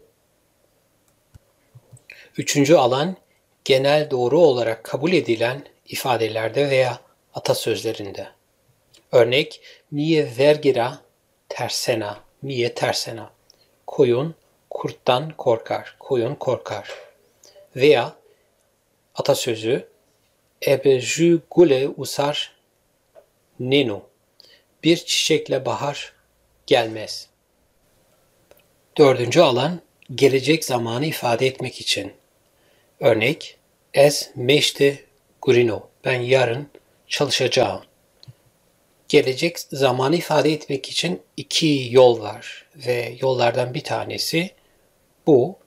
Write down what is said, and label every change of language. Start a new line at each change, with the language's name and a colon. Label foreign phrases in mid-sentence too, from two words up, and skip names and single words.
Turkish: Üçüncü alan genel doğru olarak kabul edilen ifadelerde veya atasözlerinde.
Zaza: Örnek, mie vergira tersena, mie tersena.
Turkish: Koyun kurttan korkar, koyun korkar. Veya atasözü,
Zaza: ebe jü gule usar nenu.
Turkish: Bir çiçekle bahar gelmez. Dördüncü alan, gelecek zamanı ifade etmek için.
Zaza: Örnek, es meşte gurino.
Turkish: Ben yarın çalışacağım. Gelecek zamanı ifade etmek için iki yol var ve yollardan bir tanesi bu.